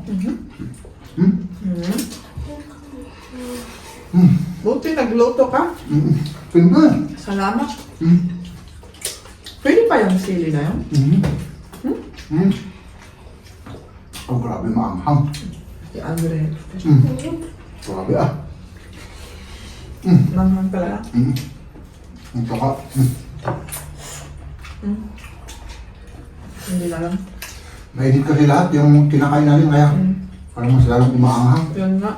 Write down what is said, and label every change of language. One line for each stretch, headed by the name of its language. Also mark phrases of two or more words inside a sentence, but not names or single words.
Filipino: Buti nagluto ka. Pwede. Salamat. Pwede pa yung sili na yun? Oh, grabe maanghang.
German: Die andere Hälfte.
Filipino: Grabe ah. Manghang talaga. Ang saka. Hindi na lang. Mainit kasi lahat yung kinakain natin kaya parang mas lalong umaanghang. Yun nga.